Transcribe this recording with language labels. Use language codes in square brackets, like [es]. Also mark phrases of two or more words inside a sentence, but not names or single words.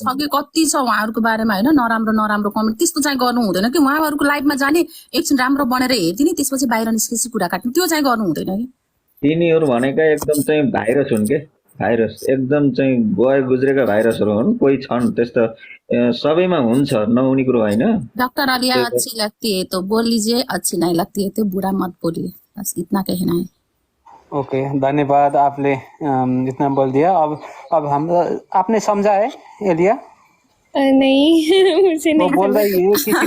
[ne] छ कि कति छ उहाँहरूको बारेमा होइन, नराम्रो नराम्रो कमेन्ट त्यस्तो चाहिँ गर्नु हुँदैन कि। उहाँहरूको लाइभमा जाने, एकछिन राम्रो बनेर हेरिदिने, त्यसपछि बाहिर निस्केपछि कुरा काट्ने, त्यो चाहिँ गर्नु हुँदैन कि। तिनीहरू भनेका एकदम चाहिँ भाइरस हुन् के, भाइरस एकदम चाहिँ गए गुज्रेका भाइरसहरू हुन्। कोही छन् त्यस्तो, सबैमा हुन्छ, नहुने कुरो होइन। [hi] डॉक्टर आलिया अच्छी लगती है तो बोल लीजिए, अच्छी नहीं लगती है तो बुरा मत बोलिए, बस इतना कहना है। ओके धन्यवाद, आपने इतना बोल दिया। अब हम आपने समझा है एलिया? नहीं मुझे वो नहीं बोल समझ। रही है किसी को